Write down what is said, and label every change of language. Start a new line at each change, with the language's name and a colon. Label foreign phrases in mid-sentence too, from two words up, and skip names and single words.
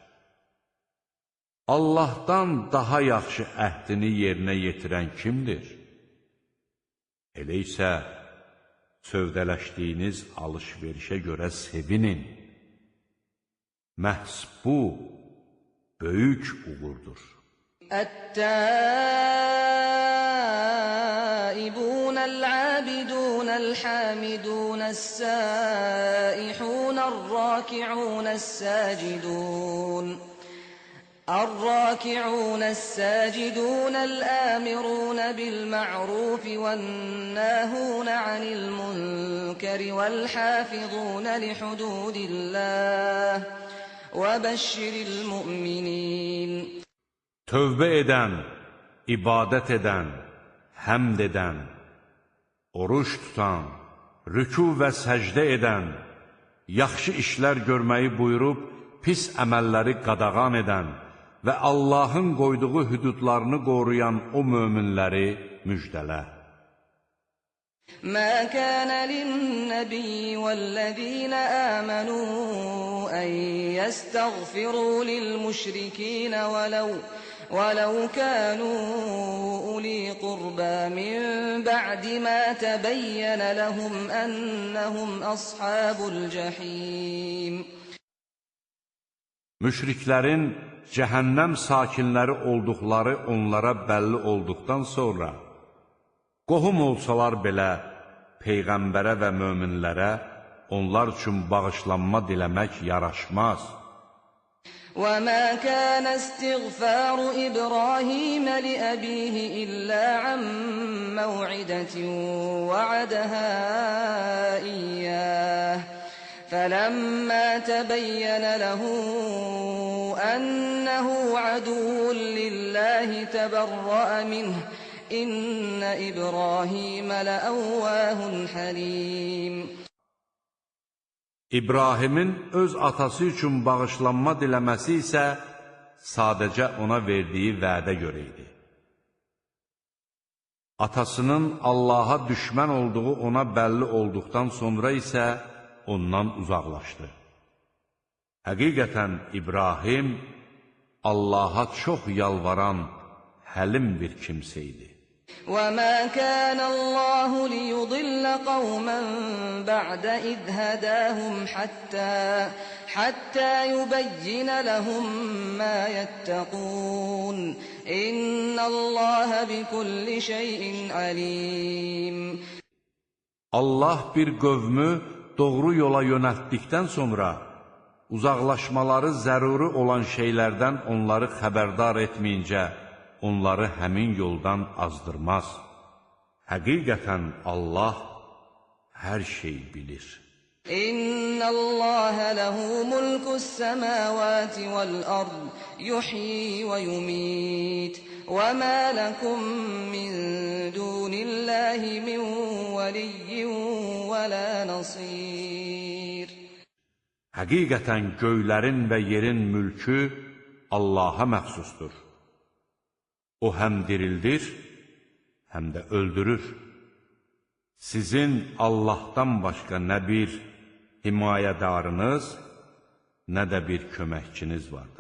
Azerbaijani: Allahdan daha yaxşı əhdini yerinə yetirən kimdir? Elə isə sövdələşdiyiniz alış-verişə görə sevinin. Məhz bu, böyük uğurdur.
Arabic: الراكعون الساجدون الآمرون بالمعروف والناهون عن المنكر والحافظون لحدود الله وبشر المؤمنين.
Azerbaijani: Tövbə edən, ibadət edən, həmd edən, oruç tutan, rükû və səcdə edən, yaxşı işlər görməyi buyurub, pis əməlləri qadağan edən və Allahın qoyduğu hüdudlarını qoruyan o möminləri müjdələ.
Arabic: مَا كَانَ لِلنَّبِيِّ وَالَّذِينَ آمَنُوا أَن يَسْتَغْفِرُوا لِلْمُشْرِكِينَ ولو كانوا أولي قربى من بعد ما تبين لهم أنهم أصحاب الجحيم.
Azerbaijani: Müşriklərin cəhənnəm sakinləri olduqları onlara bəlli olduqdan sonra, qohum olsalar belə Peyğəmbərə və möminlərə onlar üçün bağışlanma diləmək yaraşmaz.
Arabic: وَمَا كَانَ اسْتِغْفَارُ إِبْرَاهِيمَ لِأَبِيهِ إِلَّا عَن مَّوْعِدَةٍ وَعَدَهَا إِيَّاهُ فَلَمَّا تَبَيَّنَ لَهُ أَنَّهُ عَدُوٌّ لِّلَّهِ تَبَرَّأَ مِنْهُ إِنَّ إِبْرَاهِيمَ لَأَوَّاهٌ حَلِيمٌ.
Azerbaijani: İbrahimin öz atası üçün bağışlanma diləməsi isə sadəcə ona verdiyi vədə görə idi. Atasının Allaha düşmən olduğu ona bəlli olduqdan sonra isə ondan uzaqlaşdı. Həqiqətən İbrahim Allaha çox yalvaran, həlim bir kimsə idi.
Arabic: وَمَا كَانَ اللَّهُ لِيُضِلَّ قَوْمًا بَعْدَ إِذْ هَدَاهُمْ حَتَّى يُبَيِّنَ لَهُم مَّا يَتَّقُونَ إِنَّ اللَّهَ بِكُلِّ شَيْءٍ عَلِيمٌ.
Azerbaijani: Allah bir qövmü doğru yola yönəltdikdən sonra uzaqlaşmaları zəruri olan şeylərdən onları xəbərdar etməyincə onları həmin yoldan azdırmaz. Həqiqətən Allah hər şey bilir.
Arabic: إِنَّ اللَّهَ لَهُ مُلْكُ السَّمَاوَاتِ وَالْأَرْضِ يُحْيِي وَيُمِيتُ وَمَا لَكُم مِّن دُونِ اللَّهِ مِن وَلِيٍّ وَلَا نَصِيرٍ.
Azerbaijani: Həqiqətən göylərin və yerin mülkü Allaha məxsusdur. O həm dirildir, həm də öldürür. Sizin Allahdan başqa nə bir himayədarınız, nə də bir köməkçiniz vardır.